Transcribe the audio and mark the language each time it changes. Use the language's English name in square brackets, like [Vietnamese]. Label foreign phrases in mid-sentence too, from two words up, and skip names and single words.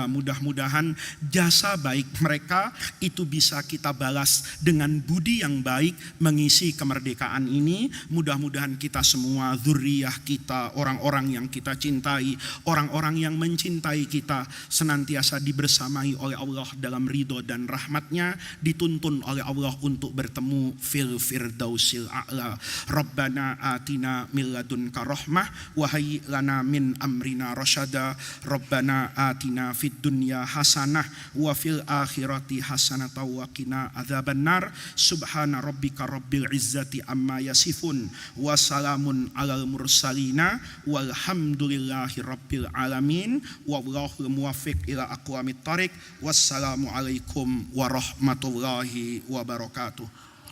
[Indonesian] Mudah-mudahan jasa baik mereka itu bisa kita balas dengan budi yang baik mengisi kemerdekaan ini. Mudah-mudahan kita semua, dzurriyyah kita, orang-orang yang kita cintai, orang-orang yang mencintai kita senantiasa dibersamai oleh Allah dalam ridho dan rahmatnya, dituntun oleh Allah untuk bertemu [Arabic] في الفردوس الأعلى. ربنا آتنا من لدنك رحمة وهيئ لنا من أمرنا رشدا. ربنا آتنا في الدنيا حسنة وفي الآخرة حسنة وقنا عذاب النار. سبحان ربك رب العزة عما يصفون وسلام على المرسلين والحمد لله رب العالمين. والله الموفق إلى أقوم الطريق. والسلام عليكم ورحمة الله وبركاته.